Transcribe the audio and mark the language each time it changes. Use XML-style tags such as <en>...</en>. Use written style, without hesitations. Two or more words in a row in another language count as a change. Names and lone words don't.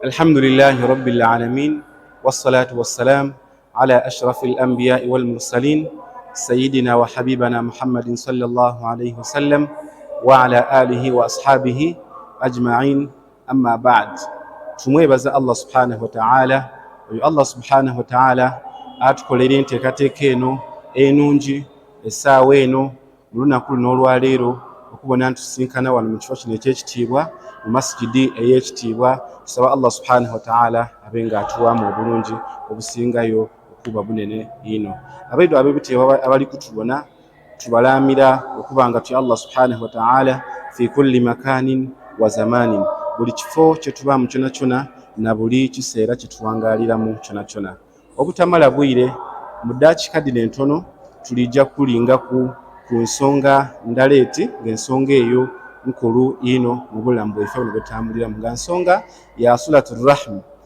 <ar>الحمد لله رب العالمين والصلاة والسلام على أشرف الأنبياء والمرسلين سيدنا وحبيبنا محمد صلى الله عليه وسلم وعلى آله وأصحابه أجمعين. أما بعد،</ar> <xog>tumwebaza Allah</xog> <ar>سبحانه وتعالى.</ar> <xog>Oyo Allah</xog> <ar>سبحانه وتعالى</ar> <xog>atukolera enteekateeka eno enungi essaawa eno mu lunaku luno olwaleero okubona ntusinkana wano mu kifo kino ekyekitiibwa mu masjidi ey'ekitiibwa. Tusaba Allah</xog> <ar>سبحانه وتعالى</ar> <xog>abe nga atuwaamu obulungi obusingayo okuba bunene ino. Abaidu ab'ebitiibwa abali kutubona tubalaamira okuba nga tuya Allah</xog> <ar>سبحانه وتعالى في كل مكان وزمان,</ar> <xog>buli kifo kye tubaamu kyona kyona na buli kiseera kye tuwangaaliramu kyona kyona. Obutamala bwire mu ddakiika dino entono tulijja kulinga ku nsonga ndaleeti, ng'ensonga eyo nkulu ino mu bulamu bwaife buno bwetambuliramu, nga nsonga ya</xog> <ar>صلة الرحم,</ar>